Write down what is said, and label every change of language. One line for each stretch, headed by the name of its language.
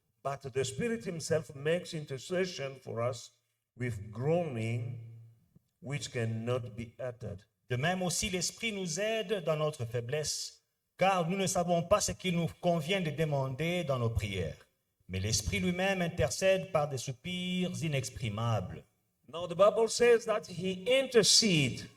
English: But the Spirit Himself makes intercession for us with groaning which cannot be uttered.
French: De même aussi, l'Esprit nous aide dans notre faiblesse, car nous ne savons pas ce qu'il nous convient de demander dans nos prières. Mais l'Esprit lui-même intercède par des soupirs inexprimables.
English: Now the Bible says that He intercedes.